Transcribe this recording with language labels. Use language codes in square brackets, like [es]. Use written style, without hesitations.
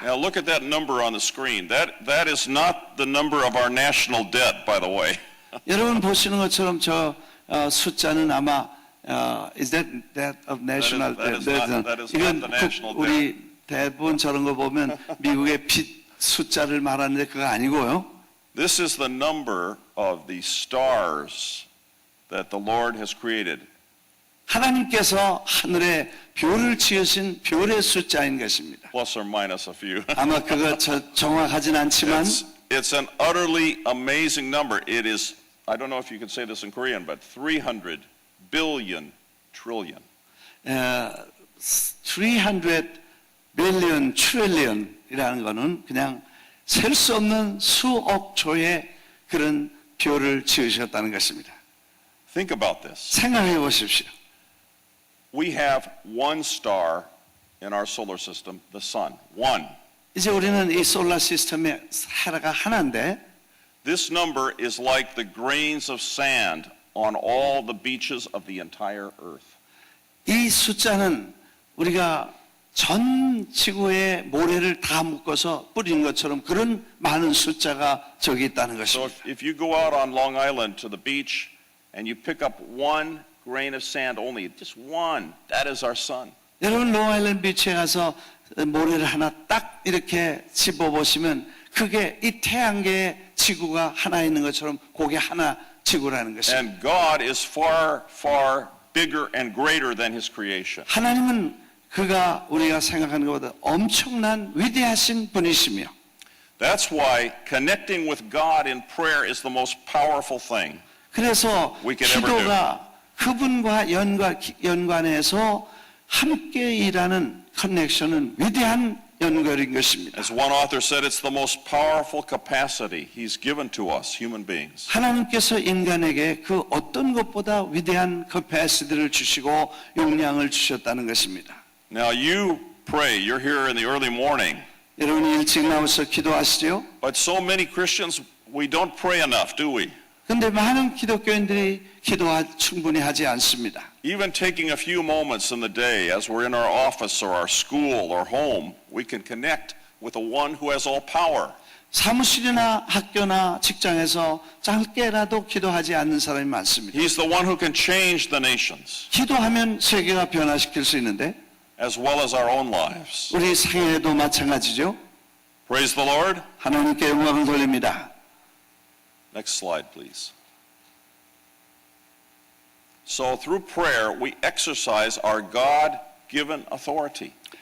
[en] Now look at that number on the screen. That is not the number of our national debt, by the way. [ko] 여러분 보시는 것처럼 저 숫자는 아마 [en] is that of national That is not [ko] 이건 [en] the national [ko] 우리 대부분 저런 거 보면 미국의 빚 숫자를 말하는데 그거 아니고요. [en] This is the number of the stars that the Lord has created. [ko] 하나님께서 하늘에 별을 지으신 별의 숫자인 것입니다. [en] Plus or minus a few. [ko] 아마 그거 정확하진 않지만 [en] It's an utterly amazing number. It is, I don't know if you can say this in Korean, but 300 billion trillion. [ko] 300 billion, trillion이라는 거는 그냥 셀 수 없는 수억 조의 그런 별을 지으셨다는 것입니다. [en] Think about this. [ko] 생각해 보십시오. [en] We have one star in our solar system, the sun. One. [ko] 이제 우리는 이 솔라 시스템의 하나가 하나인데 [en] This number is like the grains of sand on all the beaches of the entire earth. [ko] 이 숫자는 우리가 전 지구의 모래를 다 묶어서 뿌린 것처럼 그런 많은 숫자가 저기 있다는 [en] So [ko] 것입니다. [en] if you go out on Long Island to the beach and you pick up one grain of sand only, just one, that is our sun. [ko] 여러분 롱아일랜드 비치에 가서 모래를 하나 딱 이렇게 집어보시면 그게 이 태양계의 지구가 하나 있는 것처럼 그게 하나 지구라는 것입니다. [en] And God is far, far bigger and greater than his creation. [ko] 하나님은 그가 우리가 생각하는 것보다 엄청난 위대하신 분이시며 [en] That's why connecting with God in prayer is the most powerful thing. [ko] 그래서 [en] We can ever [ko] 기도가 그분과 연관해서 함께 일하는 커넥션은 위대한 연결인 것입니다. [en] As one author said, it's the most powerful capacity he's given to us, human beings. [ko] 하나님께서 인간에게 그 어떤 것보다 위대한 커패시티를 주시고 용량을 주셨다는 것입니다. [en] Now you pray, you're here in the early morning, [ko] 여러분이 일찍 나와서 기도하시죠? [en] but so many Christians, we don't pray enough, do we? [ko] 그런데 많은 기독교인들이 충분히 하지 않습니다. [en] Even taking a few moments in the day as we're in our office or our school or home, we can connect with the one who has all power. [ko] 사무실이나 학교나 직장에서 짧게라도 기도하지 않는 사람이 많습니다. [en] He's the one who can change the nations [ko] 기도하면 세계가 변화시킬 수 있는데 [en] as well as our own lives. [ko] 우리 생애도 마찬가지죠. [en] Praise the Lord. [ko] 하나님께 영광을 돌립니다. [en] Next slide, please. So through prayer, we exercise our God-given authority.